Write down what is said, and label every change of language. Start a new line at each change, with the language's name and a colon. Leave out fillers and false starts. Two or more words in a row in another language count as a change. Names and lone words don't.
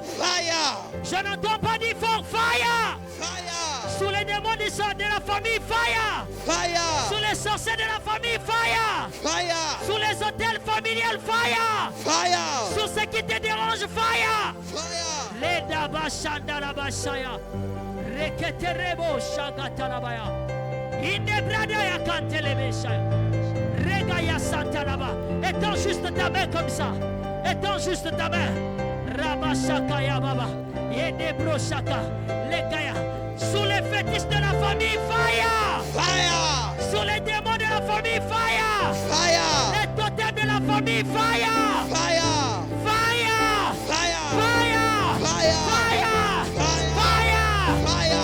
French: Fire! Je n'entends pas, dis fort, fire! Fire! Sous les démons de la famille, fire! Fire! Sous les sorciers de la famille, fire! Fire! Sous les hôtels familiales, fire! Fire! Sous ce qui te dérange, fire! Fire! Les dabashanda la bashaya. Reketerebo shagatalabaya. Inebradaya kantelebeshaya. Regaya santalaba. Étends juste ta main comme ça. Étends juste ta main. Rabashakaya baba. Yedebroshaka. Legaya. Sous les fétiches de la famille, fire! Fire! Sous les démons de la famille, fire! Fire! Les totems de la famille, fire! Fire! Fire! Fire! Fire! Fire! Fire! Fire! Fire!